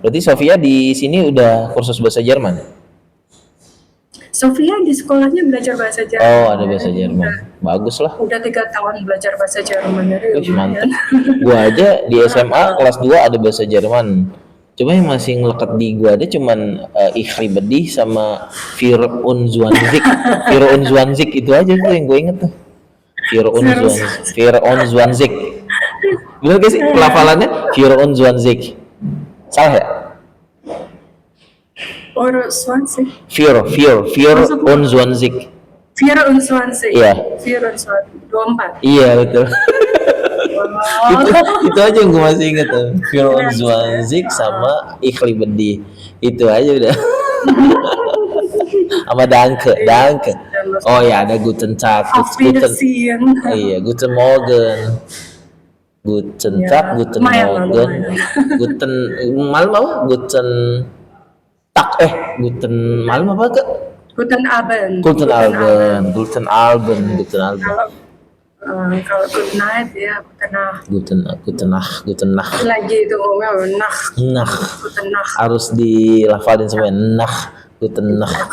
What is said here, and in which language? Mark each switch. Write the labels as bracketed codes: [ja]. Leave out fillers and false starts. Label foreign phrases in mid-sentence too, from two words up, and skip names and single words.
[id] Berarti Sofia di sini udah kursus bahasa Jerman? Sofia di sekolahnya belajar bahasa Jerman. Oh, ada bahasa Jerman. Bagus lah. Udah 3 tahun belajar bahasa Jerman, jadi Wih, mantep. lumayan. Gua aja di SMA kelas 2 ada bahasa Jerman. Cuma yang masih ngelekat di gua ada cuman [de] Ich liebe dich [id] sama [de] Wir und Zwanzig. Wir und Zwanzig [id] itu aja tuh yang gue inget tuh. [de] Wir und Zwanzig. [id] Bener gak sih pelafalannya? [de] Wir und Zwanzig. [id] Salah ya? Or Swansea. [de] Wir und Zwanzig. 24. [id] Iya. 24. Iya betul. Wow. itu aja yang gue masih inget tuh. [de] Wir und Zwanzig sama Ich liebe dich. [id] Itu aja udah. Sama danke. Oh ya, ada [de] guten Tag, Auf Wiedersehen. iya, guten Morgen. Guten Tag, guten [id] lumayan. [de] Morgen. Guten [id] malam apa? [de] Guten Tag, guten [id] malam apa ke? [de] Guten Abend. Guten Abend. [id] Kalau [en] good night [id] ya [de] Guten Nacht. [id] lagi itu ngomongnya Nah, [de] guten Nacht. [id] harus dilafalin semua. [de] Guten Nacht.